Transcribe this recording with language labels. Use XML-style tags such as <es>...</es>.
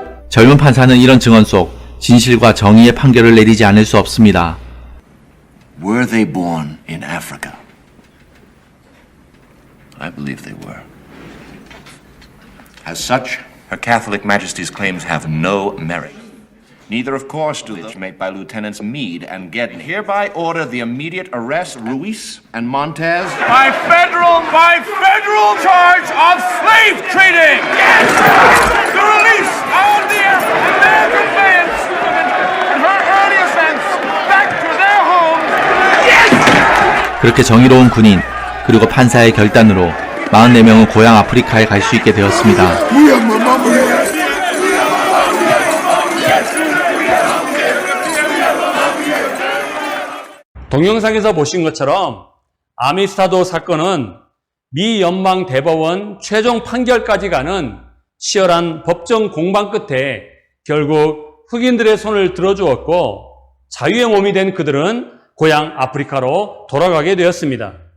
<ko>젊은 판사는 이런 증언 속 진실과 정의의 판결을 내리지 않을 수 없습니다.</ko> <en>Were they born in Africa? I believe they were. As such, Her Catholic Majesty's claims have no merit. Neither, of course, do those made by Lieutenants Meade and Gedney. Hereby order the immediate arrest of Ruiz and Montez By federal charge of slave trading! Yes! The release of the American man student and her early ascents back to their homes! Yes!</en> <ko>그렇게 정의로운 군인 그리고 판사의 결단으로 44명은 고향 아프리카에 갈 수 있게 되었습니다. 동영상에서 보신 것처럼 아미스타도 사건은 미 연방 대법원 최종 판결까지 가는 치열한 법정 공방 끝에 결국 흑인들의 손을 들어주었고 자유의 몸이 된 그들은 고향 아프리카로 돌아가게 되었습니다.</ko>